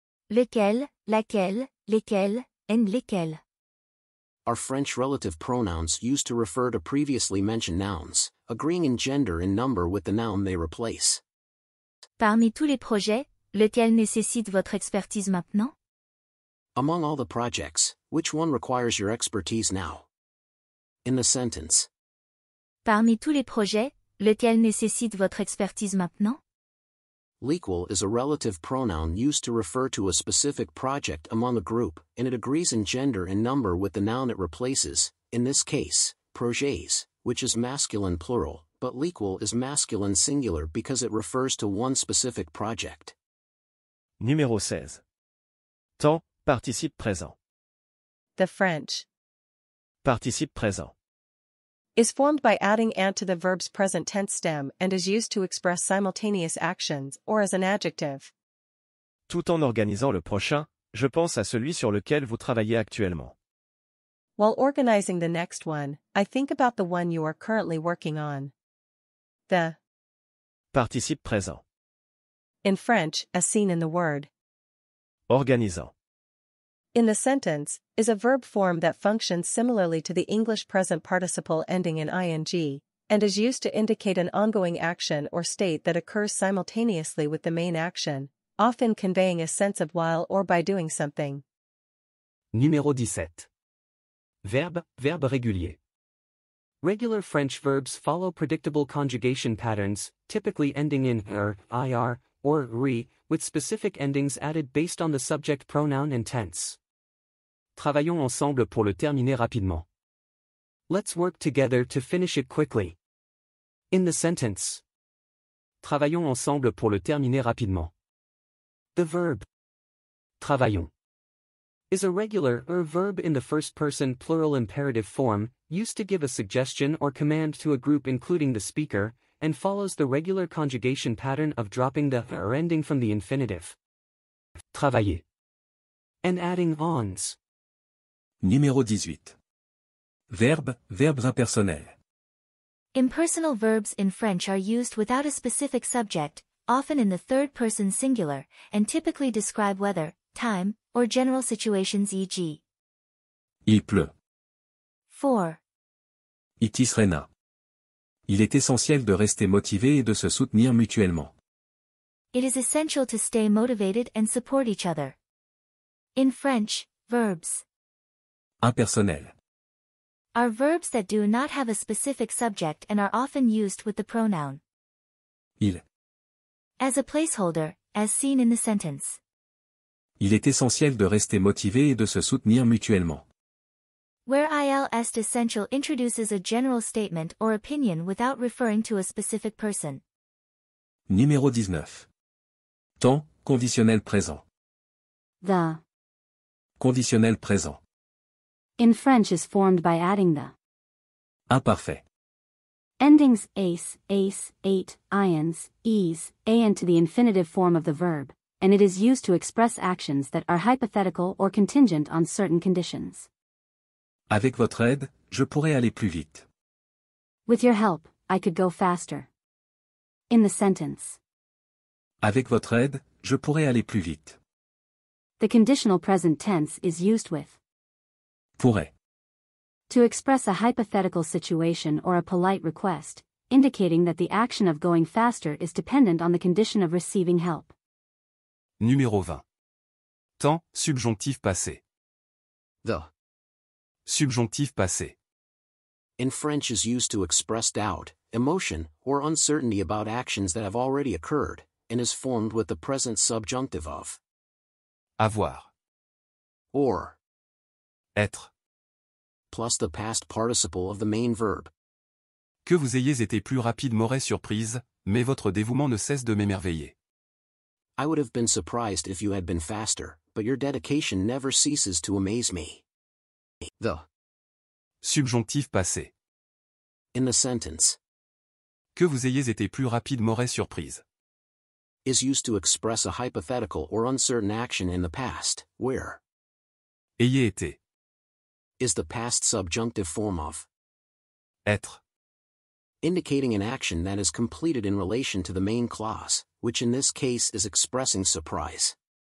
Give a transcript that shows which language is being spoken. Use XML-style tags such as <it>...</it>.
<fr>Lequel, laquelle, lesquels, and lesquels.</fr> <en>Are French relative pronouns used to refer to previously mentioned nouns, agreeing in gender and number with the noun they replace.</en> <fr>Parmi tous les projets, lequel nécessite votre expertise maintenant?</fr> <en>Among all the projects, which one requires your expertise now? In the sentence.</en> <fr>Parmi tous les projets, lequel nécessite votre expertise maintenant?</fr> <en>Lequel is a relative pronoun used to refer to a specific project among a group, and it agrees in gender and number with the noun it replaces, in this case, projets, which is masculine plural, but lequel is masculine singular because it refers to one specific project.</en> <fr>Numéro 16. Temps, participe présent.</fr> <en>The French</en> <fr>Participe présent.</fr> <en>is formed by adding ant to the verb's present tense stem and is used to express simultaneous actions or as an adjective.</en> <fr>Tout en organisant le prochain, je pense à celui sur lequel vous travaillez actuellement.</fr> <en>While organizing the next one, I think about the one you are currently working on. The</en> <fr>Participe présent.</fr> <en>in French, as seen in the word</en> <fr>Organisant.</fr> <en>in the sentence, is a verb form that functions similarly to the English present participle ending in ing, and is used to indicate an ongoing action or state that occurs simultaneously with the main action, often conveying a sense of while or by doing something.</en> <fr>Numéro 17. Verbe, verbe régulier.</fr> <en>Regular French verbs follow predictable conjugation patterns, typically ending in ir, or ri, with specific endings added based on the subject pronoun and tense.</en> <fr>Travaillons ensemble pour le terminer rapidement.</fr> <en>Let's work together to finish it quickly. In the sentence.</en> <fr>Travaillons ensemble pour le terminer rapidement.</fr> <en>The verb travaillons is a regular verb in the first-person plural imperative form, used to give a suggestion or command to a group including the speaker, and follows the regular conjugation pattern of dropping the ending from the infinitive travailler and adding ons.</en> <fr>Numéro 18. Verbe, verbes impersonnels.</fr> <en>Impersonal verbs in French are used without a specific subject, often in the third-person singular, and typically describe weather, time, or general situations e.g.</en> <fr>Il pleut. 4. Itis rena. Il est essentiel de rester motivé et de se soutenir mutuellement.</fr> <en>It is essential to stay motivated and support each other. In French, verbs</en> <fr>Impersonnel.</fr> <en>are verbs that do not have a specific subject and are often used with the pronoun</en> <fr>Il.</fr> <en>as a placeholder, as seen in the sentence.</en> <fr>Il est essentiel de rester motivé et de se soutenir mutuellement.</fr> <en>Where</en> <fr>il est essential</fr> <en>introduces a general statement or opinion without referring to a specific person.</en> <fr>Numéro 19. Temps, conditionnel présent.</fr> <en>The</en> <fr>Conditionnel présent.</fr> <en>in French is formed by adding the</en> <fr>Imparfait.</fr> <en>endings ace, ate, ions, ease, an to the infinitive form of the verb, and it is used to express actions that are hypothetical or contingent on certain conditions.</en> <fr>Avec votre aide, je pourrais aller plus vite.</fr> <en>With your help, I could go faster. In the sentence.</en> <fr>Avec votre aide, je pourrais aller plus vite.</fr> <en>The conditional present tense is used with</en> <fr>Pourrait.</fr> <en>to express a hypothetical situation or a polite request, indicating that the action of going faster is dependent on the condition of receiving help.</en> <fr>Numéro 20. Temps, subjonctif passé.</fr> <en>The</en> <fr>Subjonctif passé.</fr> <en>in French is used to express doubt, emotion, or uncertainty about actions that have already occurred, and is formed with the present subjunctive of</en> <fr>Avoir.</fr> <en>or</en> <fr>Être.</fr> <en>plus the past participle of the main verb.</en> <fr>Que vous ayez été plus rapide m'aurait surprise, mais votre dévouement ne cesse de m'émerveiller.</fr> <en>I would have been surprised if you had been faster, but your dedication never ceases to amaze me. The</en> <fr>Subjonctif passé.</fr> <en>in the sentence</en> <fr>Que vous ayez été plus rapide m'aurait surprise.</fr> <en>is used to express a hypothetical or uncertain action in the past, where</en> <fr>Ayez été.</fr> <en>is the past subjunctive form of</en> <fr>Être.</fr> <en>indicating an action that is completed in relation to the main clause, which in this case is expressing surprise.</en>